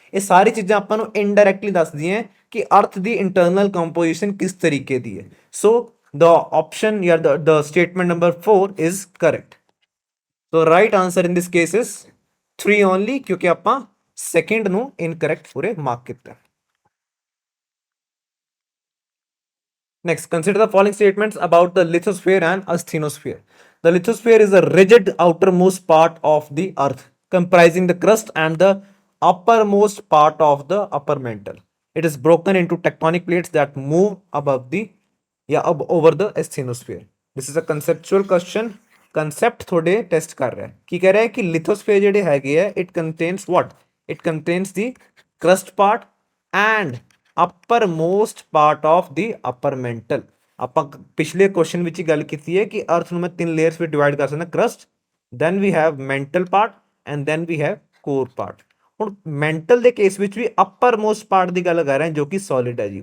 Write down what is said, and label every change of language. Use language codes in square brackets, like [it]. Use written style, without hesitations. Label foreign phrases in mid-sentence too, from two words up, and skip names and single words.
[pa] ਇਹ ਸਾਰੀ ਚੀਜ਼ਾਂ ਆਪਾਂ ਨੂੰ ਇਨਡਾਇਰੈਕਟਲੀ ਦੱਸਦੀਆਂ ਕਿ ਅਰਥ ਦੀ [en] internal composition [pa] ਕਿਸ ਤਰੀਕੇ ਦੀ ਹੈ। [en] so the option ਜਾਂ the statement number 4 is correct. so right answer in this case is 3 only, [pa] ਕਿਉਂਕਿ ਆਪਾਂ ਸੈਕਿੰਡ ਨੂੰ ਇਨਕਰੈਕਟ ਪੂਰੇ ਮਾਰਕ ਕੀਤਾ। [en] Next, consider the following statements about the lithosphere and asthenosphere। The lithosphere is a rigid outermost part of the earth comprising the crust and the uppermost part of the upper mantle। It is broken into tectonic plates that move above the over the asthenosphere। This is a conceptual question। [hi] concept थोड़े टेस्ट कर रहा है कि कह रहा है कि lithosphere [pa] ਜਿਹੜੇ ਹੈਗੇ ਆ [en] it contains what? It contains the crust part and upper most part of the upper mantle. [pa] ਆਪਾਂ ਪਿਛਲੇ ਕੁਐਸਚਨ ਵਿੱਚ ਹੀ ਗੱਲ ਕੀਤੀ ਹੈ ਕਿ ਅਰਥ ਨੂੰ ਮੈਂ 3 ਲੇਅਰਸ ਵਿੱਚ ਡਿਵਾਈਡ ਕਰ ਸਕਦਾ, [en] crust, then we have mantle part and then we have core part. [pa] ਹੁਣ ਮੈਂਟਲ ਦੇ ਕੇਸ ਵਿੱਚ ਵੀ [en] upper most part [pa] ਦੀ ਗੱਲ ਕਰ ਰਹੇ ਹਾਂ ਜੋ ਕਿ ਸੋਲਿਡ ਹੈ ਜੀ।